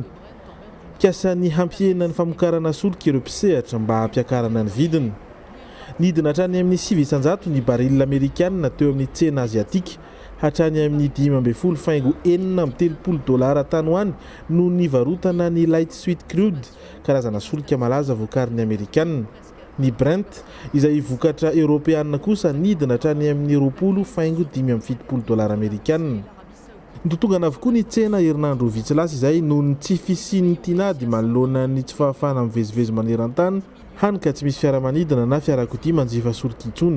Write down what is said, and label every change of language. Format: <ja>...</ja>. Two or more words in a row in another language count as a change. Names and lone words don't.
<mg>Kiasa ny hampihena ny famokarana solika ireo mpisehatra mba hampiakarana ny vidiny. Nidina hatrany amin'ny 900 ny baril amerikanina teo amin'ny tsena aziatika, hatrany amin'ny $15.4 tany ho any no nivarotana ny</mg> <en>light sweet crude,</en> <mg>karazana solika malaza vokarin'ny amerikanina. Ny Brent izay vokatra Europeanina kosa nidina hatrany amin'ny $20.7 amerikanina. Nitotongana avokoa ny tsena herinandro vitsy lasa izay noho ny tsy fisian'ny tinady manoloana ny tsy fahafahana mivezivezy maneran-tany hany ka tsy misy fiaramanidina na fiarakodia manjifa solika intsony.</mg>